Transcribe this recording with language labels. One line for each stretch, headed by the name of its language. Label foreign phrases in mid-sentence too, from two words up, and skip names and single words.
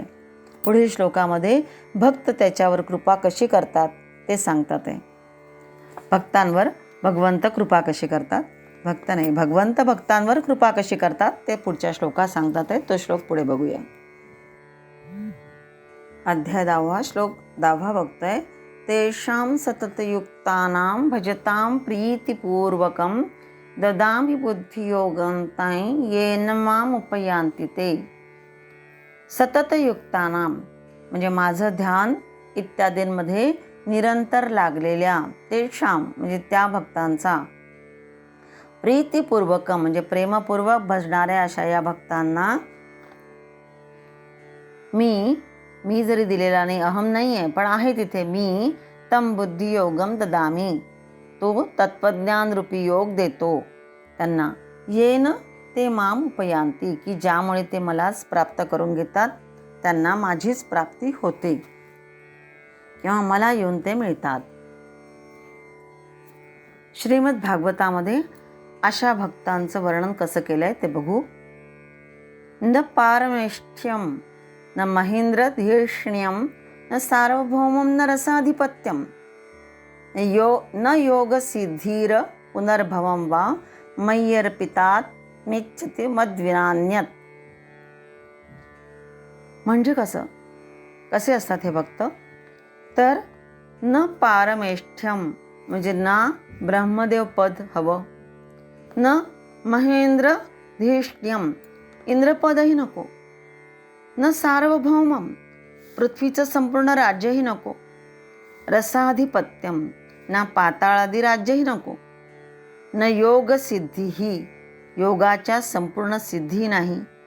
Marathi: पुढील श्लोकामध्ये भक्त त्याच्यावर कृपा कशी करतात ते सांगतात आहे. भक्तांवर भगवंत कृपा कशी करतात, भगवंत भक्तांवर कृपा कशी करतात ते पुढच्या श्लोकात सांगतात आहे. तो श्लोक पुढे बघूया. अध्याय 10 श्लोक 10 बघतोय.
Sanskrit: तेषां सततयुक्तानां भजतां प्रीतिपूर्वकं ददामि बुद्धियोगं तं येन माम उपयान्ति ते.
Marathi: सततयुक्तानां म्हणजे माझं ध्यान इत्यादींमध्ये निरंतर लागलेल्या, तेषां म्हणजे त्या भक्तांचा, प्रीतिपूर्वक म्हणजे प्रेमपूर्वक भजणाऱ्या अशा या भक्तांना मी जरी दिलेला नाही, अहम नाही आहे पण आहे तिथे, मी
Sanskrit: तम बुद्धियोगम ददामी,
Marathi: तो तत्वज्ञान रूपी योग देतो त्यांना.
Sanskrit: येन ते माम उपयांती,
Marathi: की ज्यामुळे ते मलाच प्राप्त करून घेतात, त्यांना माझीच प्राप्ती होते किंवा मला येऊन ते मिळतात. श्रीमद भागवतामध्ये अशा भक्तांचं वर्णन कसं केलंय ते बघू.
Sanskrit: न पारमेष्ठ्यम न महेंद्र धीर्ष्ण्यम न सार्वभौमम न रसाधिपत्यम न योग सिद्धीर पुनर्भवम वा मय्यर्पितात मेच्छते मद्विनान्यत.
Marathi: म्हणजे कसे असतात हे भक्त? तर
Sanskrit: न पारमेष्ठ्यम
Marathi: म्हणजे ना ब्रह्मदेव पद हवं,
Sanskrit: न महेंद्र धिष्ठ्यम
Marathi: इंद्रपदही नको,
Sanskrit: न सार्वभौमम
Marathi: पृथ्वीचं संपूर्ण राज्यही नको, रसाधिपत्यम ना पाताळादी राज्यही नको, न योग सिद्धीही योगाच्या संपूर्ण सिद्धी नाही,